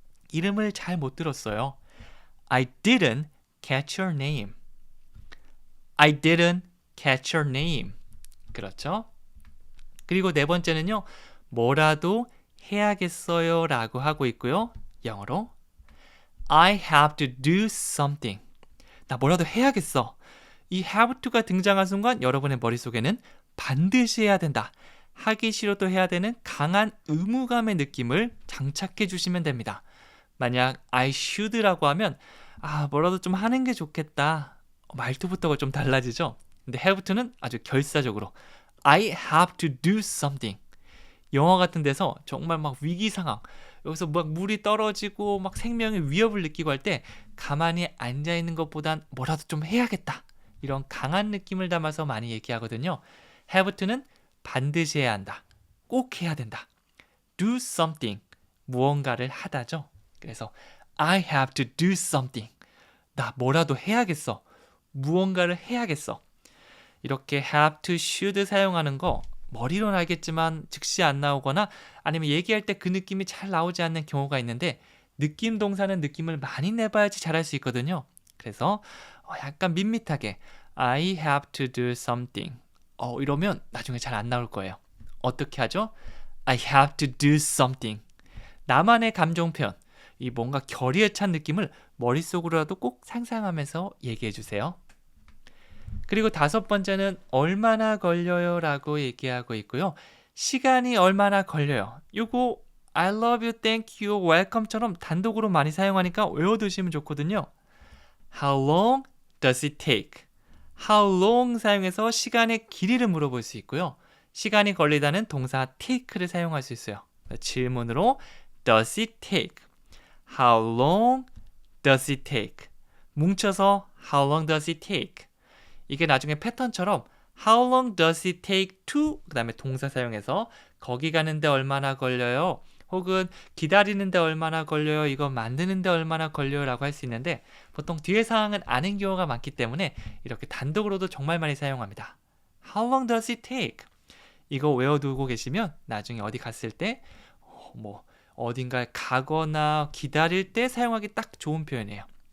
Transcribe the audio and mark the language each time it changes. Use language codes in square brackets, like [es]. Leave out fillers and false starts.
[ko] 이름을 잘 못 들었어요. [en] I didn't catch your name. I didn't catch your name. [ko] 그렇죠? 그리고 네 번째는요. 뭐라도 해야겠어요 라고 하고 있고요. 영어로 [en] I have to do something. [ko] 나 뭐라도 해야겠어. 이 have to가 등장한 순간 여러분의 머릿속에는 반드시 해야 된다. 하기 싫어도 해야 되는 강한 의무감의 느낌을 장착해 주시면 됩니다. 만약 [en] I should [ko] 라고 하면 뭐라도 좀 하는 게 좋겠다. 말투부터가 좀 달라지죠. [en] 근데 have to는 [ko] 아주 결사적으로 [en] I have to do something. [ko] 영화 같은 데서 정말 위기 상황, 여기서 물이 떨어지고 생명의 위협을 느끼고 할 때 가만히 앉아 있는 것보단 뭐라도 좀 해야겠다. 이런 강한 느낌을 담아서 많이 얘기하거든요. have to는 반드시 해야 한다. 꼭 해야 된다. [en] do something. [ko] 무언가를 하다죠. 그래서 [en] I have to do something. [ko] 나 뭐라도 해야겠어. 무언가를 해야겠어. 이렇게 have to, should 사용하는 거 머리로는 알겠지만 즉시 안 나오거나 아니면 얘기할 때 그 느낌이 잘 나오지 않는 경우가 있는데 느낌 동사는 느낌을 많이 내봐야지 잘할 수 있거든요. 그래서 약간 밋밋하게 [en] I have to do something. [ko] 이러면 나중에 잘 안 나올 거예요. 어떻게 하죠? [en] I have to do something. [ko] 나만의 감정 표현, 이 뭔가 결의에 찬 느낌을 머릿속으로라도 꼭 상상하면서 얘기해 주세요. 그리고 다섯 번째는 얼마나 걸려요 라고 얘기하고 있고요. 시간이 얼마나 걸려요. 요거 [en] I love you, thank you, welcome [ko] 처럼 단독으로 많이 사용하니까 외워두시면 좋거든요. [en] How long does it take? [ko] How long 사용해서 시간의 길이를 물어볼 수 있고요. 시간이 걸리다는 동사 take를 사용할 수 있어요. 질문으로 [en] does it take? How long does it take? [ko] 뭉쳐서 [en] How long does it take? [ko] 이게 나중에 패턴처럼 [en] How long does it take to? [ko] 그 다음에 동사 사용해서 거기 가는데 얼마나 걸려요? 혹은 기다리는데 얼마나 걸려요? 이거 만드는데 얼마나 걸려요? 라고 할 수 있는데 보통 뒤에 상황은 아는 경우가 많기 때문에 이렇게 단독으로도 정말 많이 사용합니다. [en] How long does it take? [ko] 이거 외워두고 계시면 나중에 어디 갔을 때 어딘가에 가거나 기다릴 때 사용하기 딱 좋은 표현이에요.